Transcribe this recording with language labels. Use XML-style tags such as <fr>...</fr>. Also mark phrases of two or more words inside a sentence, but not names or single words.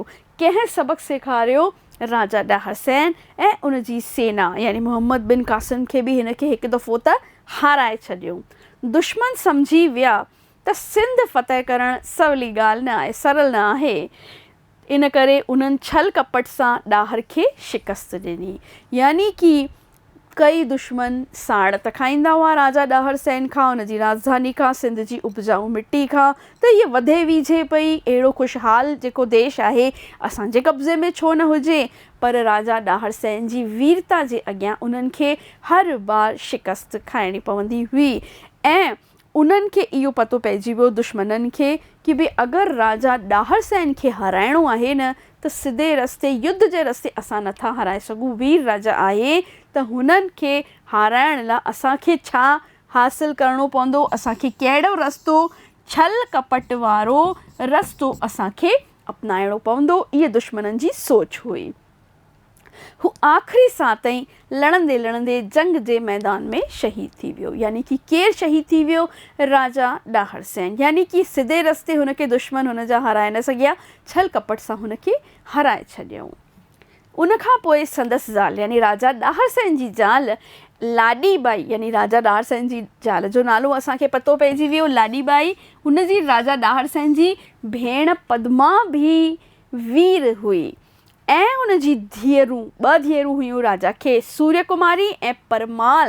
<sd>कंहिं सबक़ु सेखारियो? राजा ॾाहर सेन ऐं उन जी सेना यानी मोहम्मद बिन कासिम खे बि हिन खे हिकु दफ़ो त हाराए छॾियो। दुश्मन सम्झी विया त सिंध फ़तह करणु सवली ॻाल्हि न आहे, सरल न आहे। इन करे उन्हनि छल कपट सां ॾाहर खे शिकस्त ॾिनी। यानी कि कई दुश्मन साड़ त खाईंदा हुआ राजा ॾाहर सेन खां, उन जी राजधानी खां, सिंध जी उपजाऊ मिट्टी खां। त इहे वधे वीझे पई, अहिड़ो ख़ुशहाल जेको देश आहे असांजे कब्ज़े में छो न हुजे। पर राजा ॾाहर सेन जी वीरता जे अॻियां उन्हनि खे हर बार शिकस्त खाइणी पवंदी हुई ऐं उन्हनि खे इहो पतो पइजी वियो दुश्मननि खे कि भई अगरि राजा ॾाहर सेन खे हराइणो आहे न त सिधे रस्ते युद्ध जे रस्ते असां नथा हाराए सघूं, वीर राजा आहे त हुननि खे हाराइण लाइ असांखे छा हासिलु करिणो पवंदो, असांखे कहिड़ो रस्तो, छल कपट वारो रस्तो असांखे अपनाइणो पवंदो। इहा दुश्मननि जी सोच हुई। हू आख़िरी साह ताईं लड़ंदे लड़ंदे जंग जे मैदान में शहीद थी वियो। यानी कि केरु शहीद थी वियो? राजा ॾाहर सेन। यानी कि सिधे रस्ते हुनखे दुश्मन हुनजा हाराए न सघिया, छल कपट सां हुनखे हाराए छॾियऊं। उनखां पोइ संदसि ज़ाल यानी राजा ॾाहर सेन जी ज़ाल लाॾी बाई, यानी राजा ॾाहर सेन जी ज़ाल जो नालो असांखे पतो पइजी वियो, लाॾी बाई। हुनजी राजा ॾाहर सेन जी भेण पद्मा बि वीर हुई ऐं हुनजी धीअरूं, 2 धीअरूं हुयूं राजा खे, सूर्यकुमारी ऐं परमाल।</sd>